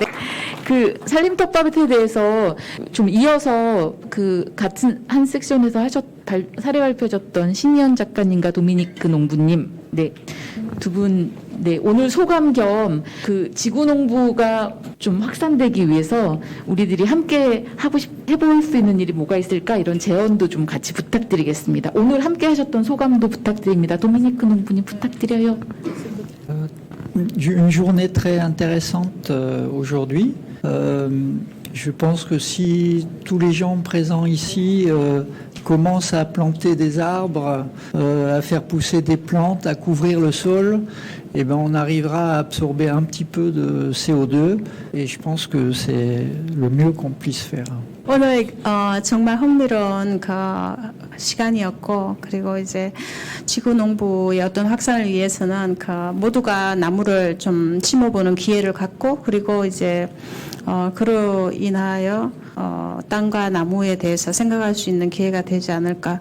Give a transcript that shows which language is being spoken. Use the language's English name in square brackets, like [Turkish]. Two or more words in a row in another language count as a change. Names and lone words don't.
[Korean] 그 산림텃밭에 대해서 좀 이어서 그 같은 한 섹션에서 사례 발표하셨던 신희연 작가님과 도미니크 농부님, 네, 두 분, 네, 오늘 소감 겸 그 지구 농부가 좀 확산되기 위해서 우리들이 함께 해볼 수 있는 일이 뭐가 있을까 이런 제언도 좀 같이 부탁드리겠습니다. 오늘 함께 하셨던 소감도 부탁드립니다. 도미니크 농부님 부탁드려요. [French] Une journée très intéressante aujourd'hui. Je pense que si tous les gens présents ici commencent à planter des arbres, à faire pousser des plantes, à couvrir le sol, eh ben on arrivera à absorber un petit peu de CO2 et je pense que c'est le mieux qu'on puisse faire. [Korean] 오늘 정말 흥미로운 그 시간이었고 그리고 이제 지구 농부의 어떤 확산을 위해서는 그 모두가 나무를 좀 심어보는 기회를 갖고 그리고 이제 그로 인하여 땅과 나무에 대해서 생각할 수 있는 기회가 되지 않을까.